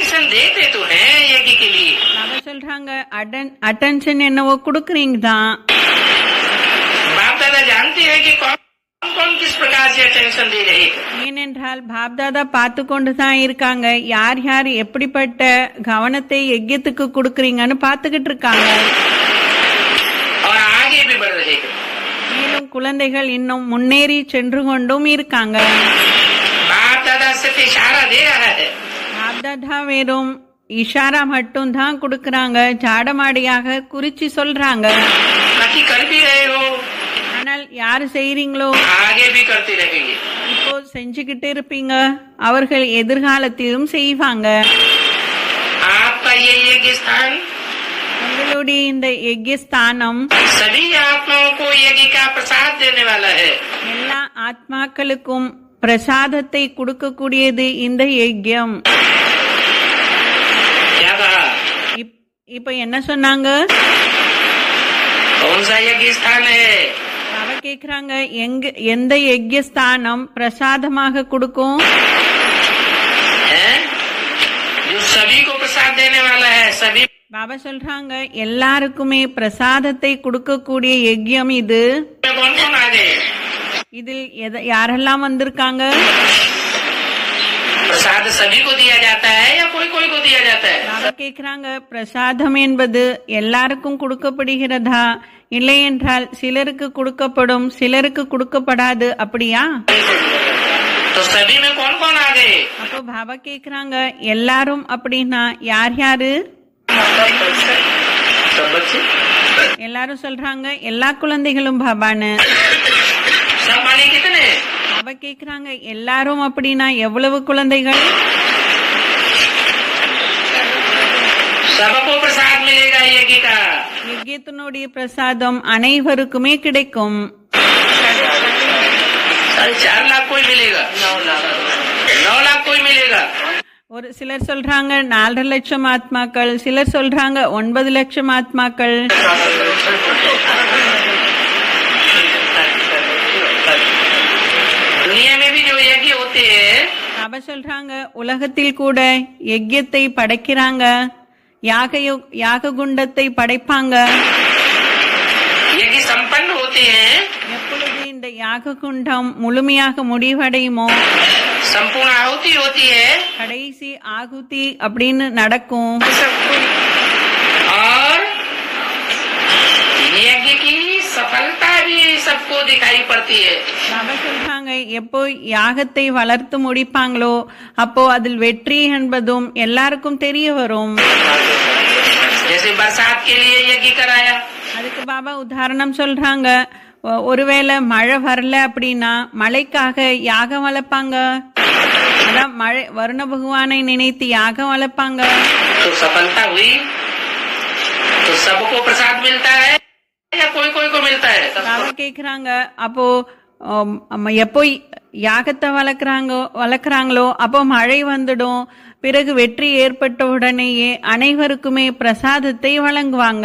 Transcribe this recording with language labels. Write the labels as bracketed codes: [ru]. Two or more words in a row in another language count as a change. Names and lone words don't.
[hi] देते तो हैं यज्ञ के लिए. [ta] பாபா சொல்றாங்க அட்டென்ஷன் என்னவோ கொடுக்குறீங்க தான். [hi] बाप दादा जानते हैं कि कौन कौन किस प्रकार से अटेंशन दे रहे हैं. [ta] ஏனென்றால் பாப்தாதா பார்த்து கொண்டு தான் இருக்காங்க. யார் யார் எப்படிப்பட்ட கவனத்தை யஜ்யத்துக்கு கொடுக்கறீங்கன்னு பார்த்துக்கிட்டு இருக்காங்க. [hi] और आगे भी बढ़ रहे हैं. [ta] மேலும் குழந்தைகள் இன்னும் முன்னேறி சென்று கொண்டும் இருக்காங்க. [hi] बाप दादा सिर्फ इशारा दे रहा है. [ta] பாப்தாதா வெறும் இஷாரா மட்டும் தான் கொடுக்கறாங்க, ஜாடமாடியாக குறிச்சி சொல்றாங்க. [hi] बाकी कर भी रहे हो, [ta] ஆனால் யாரு செய்றீங்களோ [hi] आगे भी करते रहेंगे. [ta] இப்போ செஞ்சுக்கிட்டு இருப்பீங்க, அவர்கள் எதிர்காலத்திலும் செய்வாங்க. [hi] आपका ये यज्ञ स्थान [ta] உங்களுடைய இந்த யஜ்யஸ்தானம் [hi] सभी आत्माओं को यज्ञ का प्रसाद देने वाला है. [ta] எல்லா ஆத்மாக்களுக்கும் பிரசாதத்தை கொடுக்கக்கூடியது இந்த யஜ்யம். [hi] क्या कहा? [ta] இப்ப என்ன சொன்னாங்க? [hi] कौन सा यज्ञ स्थान है? [ta] அவ கேக்குறாங்க எந்த யஜ்யஸ்தானம் பிரசாதமாக கொடுக்கும்? [hi] जो सभी को प्रसाद देने वाला है. सभी [ta] பாபா சொல்றாங்க எல்லாருக்குமே பிரசாதத்தை கொடுக்கக்கூடிய யஜ்யம் இது. [hi] कौन कौन आ गए? [ta] இதில் யாரெல்லாம் வந்திருக்காங்க? [hi] प्रसाद सभी को दिया जाता है या कोई कोई को दिया जाता है? [ta] பாபா கேக்குறாங்க பிரசாதம் என்பது எல்லாருக்கும் கொடுக்கப்படுகிறதா, இல்லை என்றால் சிலருக்கு கொடுக்கப்படும் சிலருக்கு கொடுக்கப்படாது, அப்படியா? [hi] तो सभी में कौन कौन आ गए? [ta] அப்போ பாபா கேக்குறாங்க எல்லாரும் அப்படின்னா யார் யாரு? [hi] सब बच्चे. [ta] எல்லாரும் சொல்றாங்க எல்லா குழந்தைகளும் பாபான்னு. [hi] सब माने कितने? [ta] பாபா கேக்குறாங்க எல்லாரும் அப்படின்னா எவ்வளவு குழந்தைகள்? [hi] सबको प्रसाद मिलेगा यज्ञ का. [ta] யஜ்யத்தினுடைய பிரசாதம் அனைவருக்குமே கிடைக்கும். [hi] 4.5 लाख कोई मिलेगा, 9 लाख कोई मिलेगा. [ta] ஒரு சிலர் சொல்றாங்க 4.5 லட்சம் ஆத்மாக்கள், சிலர் சொல்றாங்க 9 லட்சம் ஆத்மாக்கள். [hi] दुनिया में भी जो यज्ञ होते हैं, [ta] பாபா சொல்றாங்க உலகத்தில் கூட யஜ்யத்தை படைக்கிறாங்க, யாக குண்டத்தை படைப்பாங்க. [hi] यज्ञ संपन्न होते हैं. [ta] எப்பொழுது இந்த யாக குண்டம் முழுமையாக முடிவடையுமோ, [hi] संपूर्ण आहुति होती है [ta] கடைசி ஆகுதி அப்படின்னு நடக்கும். [hi] और यज्ञ की सफलता भी सबको दिखाई पड़ती है. [ta] பாபா சொல்றாங்க எப்போ யாகத்தை வளர்த்து முடிப்பாங்களோ அப்போ அதில் வெற்றி என்பதும் எல்லாருக்கும் தெரிய வரும். [hi] जैसे बरसात के लिए यज्ञ कराया, [ta] அதுக்கு பாபா உதாரணம் சொல்றாங்க, ஒருவேளை மழை வரல அப்படின்னா மழைக்காக யாகம் வளர்ப்பாங்க. அதான் மழை வருண பகவானை நினைத்து யாகம் வளர்ப்பாங்க. [hi] तो सफलता हुई तो सबको प्रसाद मिलता है या कोई कोई को मिलता है? [ta] பாபா கேக்குறாங்க அப்போ எப்போ யாகத்தை வளர்க்குறாங்களோ அப்போ மழை வந்துடும், பிறகு வெற்றி ஏற்பட்ட உடனேயே அனைவருக்குமே பிரசாதத்தை வழங்குவாங்க.